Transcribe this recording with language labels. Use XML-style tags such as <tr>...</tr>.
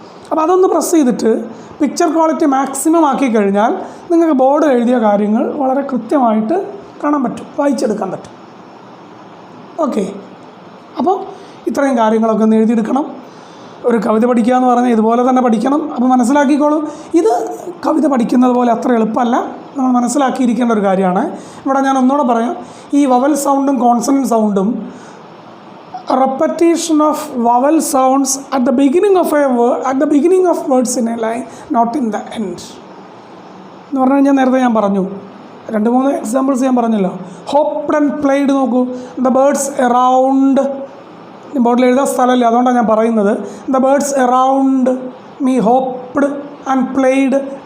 <ml>അപ്പോൾ അതൊന്ന് പ്രസ് ചെയ്തിട്ട് പിക്ചർ ക്വാളിറ്റി മാക്സിമം ആക്കി കഴിഞ്ഞാൽ നിങ്ങൾക്ക് ബോർഡ് എഴുതിയ കാര്യങ്ങൾ വളരെ കൃത്യമായിട്ട് കാണാൻ പറ്റും, വായിച്ചെടുക്കാൻ പറ്റും. ഓക്കെ, അപ്പോൾ ഇത്രയും കാര്യങ്ങളൊക്കെ ഒന്ന് എഴുതിയെടുക്കണം. ഒരു കവിത പഠിക്കുക എന്ന് പറഞ്ഞാൽ ഇതുപോലെ തന്നെ പഠിക്കണം. അപ്പോൾ മനസ്സിലാക്കിക്കോളൂ, ഇത് കവിത പഠിക്കുന്നത് പോലെ അത്ര എളുപ്പമല്ല, നമ്മൾ മനസ്സിലാക്കിയിരിക്കേണ്ട ഒരു കാര്യമാണ്. ഇവിടെ ഞാൻ ഒന്നുകൂടെ പറയാം, ഈ വവൽ സൗണ്ടും കോൺസണൻറ്റ് സൗണ്ടും</ml> <en>repetition of vowel sounds at the beginning of words in a line, not in the end.</en> <ml>എന്ന് പറഞ്ഞു കഴിഞ്ഞാൽ നേരത്തെ ഞാൻ പറഞ്ഞു, 2-3 എക്സാമ്പിൾസ് ഞാൻ പറഞ്ഞല്ലോ.</ml> <en>hopped and played</en> <ml>നോക്കൂ,</ml> <en>the birds around,</en> <ml>ബോർഡിൽ എഴുതാൻ സ്ഥലമില്ല, അതുകൊണ്ടാണ് ഞാൻ പറയുന്നത്.</ml> <en>The birds around me hopped and played.</en>